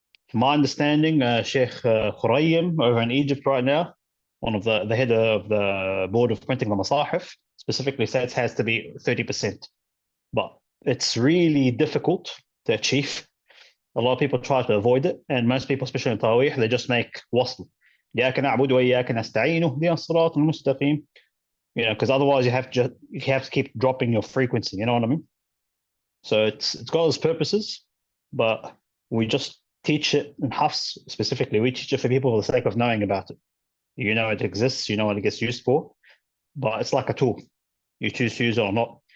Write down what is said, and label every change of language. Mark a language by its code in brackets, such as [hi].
[en] From my understanding, Sheikh Khurayyim over in Egypt right now, one of the head of the board of printing the Masahif, specifically says it has to be 30%. But it's really difficult to achieve. A lot of people try to avoid it, and most people, especially in Tawih, they just make wasl. [ar] إياك نعبد وإياك نستعين اهدنا الصراط المستقيم. [en] Because otherwise you have to keep dropping your frequency. You know what I mean? So it's got its purposes, but we just teach it in Hafs specifically. We teach it for people for the sake of knowing about it. You know it exists. You know what it gets used for, but it's like a tool. You choose to use it or not.